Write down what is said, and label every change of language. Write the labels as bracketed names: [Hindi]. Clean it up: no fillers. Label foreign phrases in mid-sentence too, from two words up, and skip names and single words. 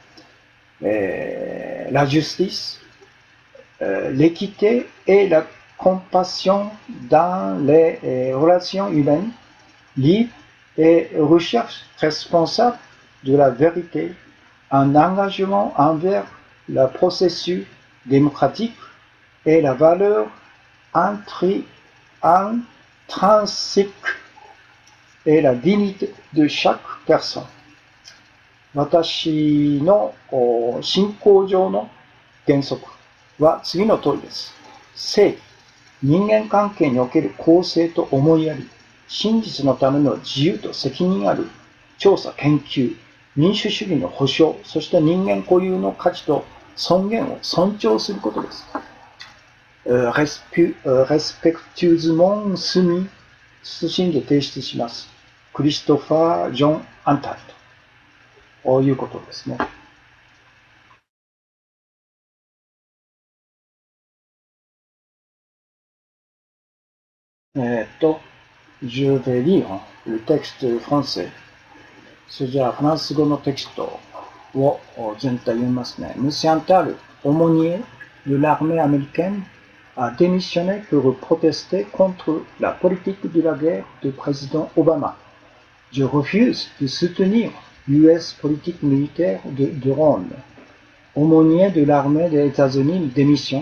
[French] La justice, l'équité et la compassion dans les relations humaines, libre et recherche responsable de la vérité un engagement envers le processus démocratique et la valeur intrinsèque et la dignité de chaque personne. [Japanese] 私の信仰上の原則は次の通りです。正義、人間関係における公正と思いやり、真実のための自由と責任ある調査研究、民主主義の保障、そして人間固有の価値と尊厳を尊重することです。 [French] respectueusement soumis、 [Japanese] 謹んで提出します。クリストファー・ジョン・アンタルということですね。 [French] Je vais lire le texte français. [Japanese] それじゃあ、フランス語のテキストを全体読みますね。 [French] Monsieur Antal, aumônier de l'armée américaine, a démissionné pour protester contre la politique de la guerre du président Obama. Je refuse de soutenir l'US politique militaire de drone. Aumônier de l'armée des États-Unis démissionne.